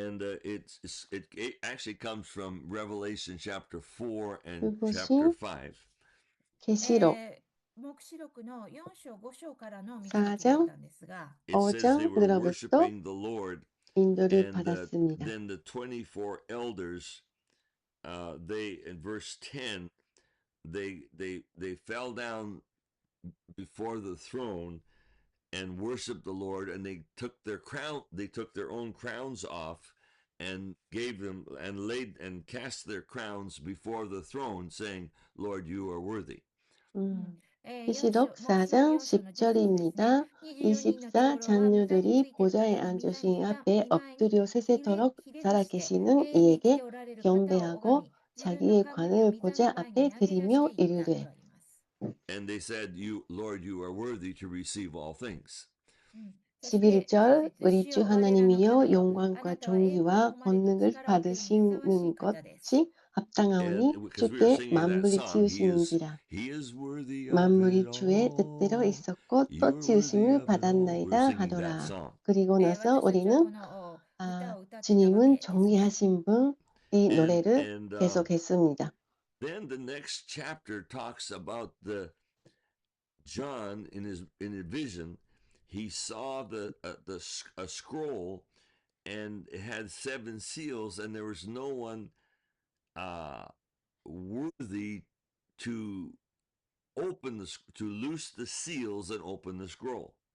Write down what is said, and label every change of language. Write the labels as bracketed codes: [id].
[en] And it actually comes from Revelation chapter 4 and [ko] 그것이 [en] chapter 5. [ko] 계시록 [ja] 黙示録の4章5章からの導き [ko] 4장 [ja] だったんですが、 [en] It says they were [ko] 5장으로부터 [en] worshiping the Lord, [ko] 인도를 [en] and [ko] 받았습니다. [en] then the 24 elders, they in verse 10, they fell down before the throne and worshiped the Lord, and they took their own crowns off and gave them and laid and cast their crowns before the throne, saying, Lord, you are worthy. [ko] 계시록 4장 10절입니다. 24 장로들이 보좌에 앉으신 앞에 엎드려 세세토록 살아계시는 이에게 경배하고 자기의 관을 보좌 앞에 드리며 이르되 [en] And they said, Lord, you are worthy to receive all things. [ko] 11절 우리 주 하나님이여 영광과 존귀와 권능을 받으시는 것이 합당하오니 주께 만물이 지으시는지라. 만물이 주의 뜻대로 있었고 또 지으심을 받았나이다 하더라. 그리고 나서 우리는 주님은 존귀하신 분 이 노래를 계속했습니다. [en] Then the next chapter talks about the John in a vision. He saw a scroll, and it had 7 seals, and there was no one worthy to loose the seals and open the scroll.